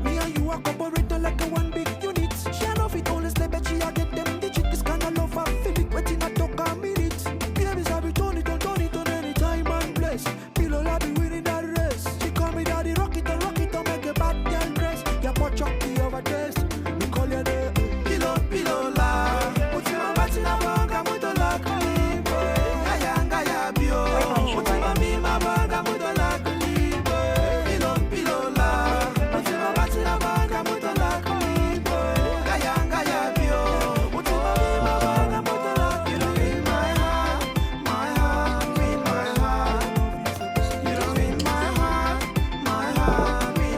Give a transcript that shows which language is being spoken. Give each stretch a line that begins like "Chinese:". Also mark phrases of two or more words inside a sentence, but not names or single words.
English: Me and you are cooperating like a one big unit. She know fit only slip, but she a get them digit. This kind of love I feel it, waiting a talk a minute. Baby, sabi turn it on any time and place. Pillow love be winning that race. She call me daddy, rock it on, make a bad girl dress. Ya watch up the overdress. Me call you the pillow la.
Lingala: Utima batina banga muto la kulibe. Ngaya bio. Utima mima banga muto la kulibe. Pillow la. Utima batina banga muto la kulibe. Ngaya bio. Utima mima banga muto la kulibe.
English: In my heart, in my heart. You know in my heart, in my heart.